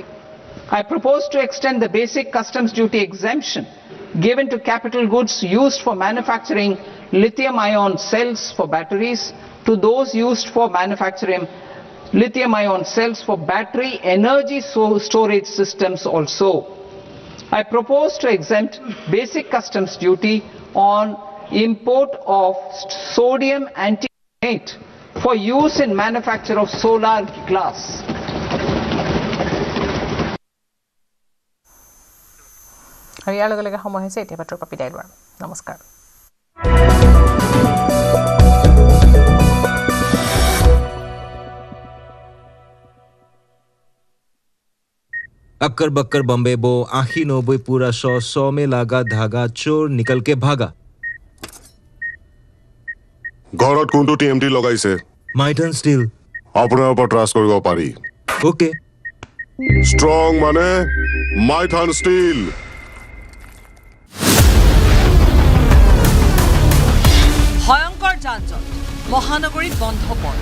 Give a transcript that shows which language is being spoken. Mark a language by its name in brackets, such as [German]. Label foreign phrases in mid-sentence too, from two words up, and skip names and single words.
[English] I propose to extend the basic customs duty exemption given to capital goods used for manufacturing lithium-ion cells for batteries to those used for manufacturing lithium-ion cells for battery energy storage systems also. I propose to exempt basic customs duty on import of sodium antimonate for use in manufacture of solar glass. [Assamese] আৰু ইয়াৰ লগে লগে সময় হৈছে এতিয়া পাত্ৰৰ বিদায় লোৱাৰ। নমস্কাৰ। [Hindi] अक्कर बक्कर बम्बे बो 80-90 पूरा 100 में लागा धागा चोर निकल के भागा। [Assamese] ঘৰত কোনটো টিএমটি লগাইছে? মাইটন ষ্টিল। আপোনাৰ ওপৰত ট্ৰাষ্ট কৰিব পাৰি। ওকে। ষ্ট্ৰং মানে মাইথন ষ্টিল। ভয়ংকৰ যান-জঁট, মহানগৰীত বন্ধ পথ।